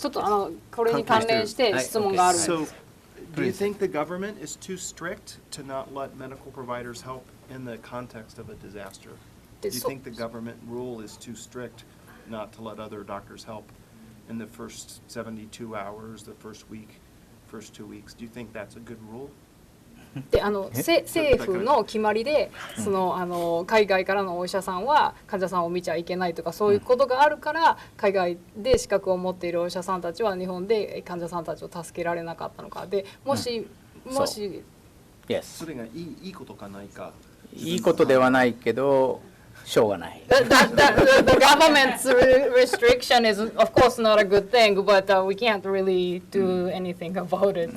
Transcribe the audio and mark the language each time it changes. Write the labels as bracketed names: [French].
[Japanese] ちょっとこれに関連して質問があるんです [English] So, do you think the government is too strict to not let medical providers help in the context of a disaster? Do you think the government rule is too strict not to let other doctors help in the first 72 hours, the first week, first 2 weeks? Do you think that's a good rule? [Japanese] で政府の決まりで海外からのお医者さんは患者さんを見ちゃいけないとかそういうことがあるから海外で資格を持っているお医者さんたちは日本で患者さんたちを助けられなかったのかでもし [English] Yes. [Japanese] それがいいことかないか。いいことではないけどしょうがない。 [English] The government's restriction is of course not a good thing, but we can't really do anything about it.